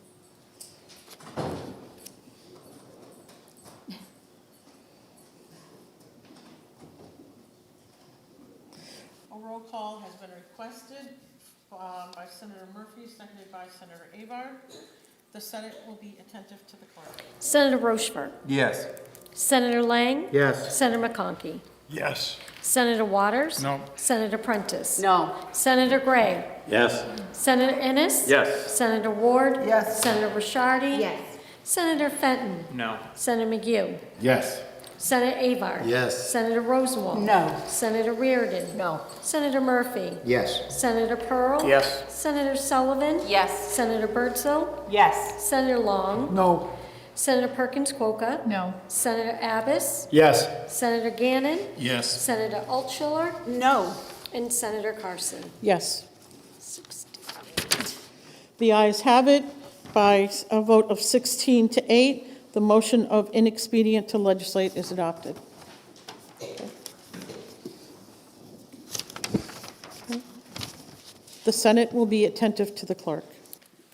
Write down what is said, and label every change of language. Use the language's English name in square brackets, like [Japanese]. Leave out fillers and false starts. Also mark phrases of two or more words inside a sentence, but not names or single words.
[English] A roll call has been requested by Senator Murphy, seconded by Senator Avard. The Senate will be attentive to the clerk. Senator Rochefort. Yes. Senator Lang. Yes. Senator McConkey. Yes. Senator Waters. No. Senator Prentice. No. Senator Gray. Yes. Senator Ennis. Yes. Senator Ward. Yes. Senator Ricciardi. Yes. Senator Fenton. No. Senator McGee. Yes. Senator Avard. Yes. Senator Rosenwald. No. Senator Reardon. No. Senator Murphy. Yes. Senator Pearl. Yes. Senator Sullivan. Yes. Senator Birdsall. Yes. Senator Long. No. Senator Perkins Quokka. No. Senator Abbas. Yes. Senator Gannon. Yes. Senator Altshuler. No. And Senator Carson. Yes. The ayes have it by a vote of 16 to 8. The motion of inexpedient to legislate is adopted. Okay. The Senate will be attentive to the clerk.